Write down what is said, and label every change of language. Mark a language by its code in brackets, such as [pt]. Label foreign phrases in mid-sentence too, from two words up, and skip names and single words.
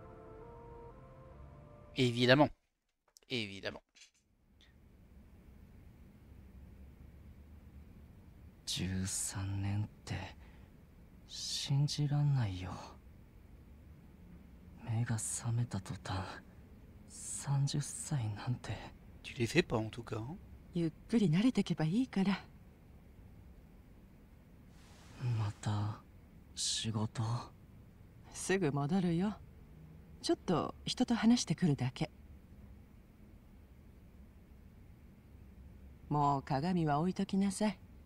[fr] Évidemment. Évidemment. [ja] 13 年って信じらんないよ。目が覚めた途端30歳なんて。 [fr] Tu les fais pas en tout cas. [ja] ゆっくり慣れてけばいいから。また仕事。すぐ戻るよ。ちょっと人と話してくるだけ。もう鏡は置いときなさい。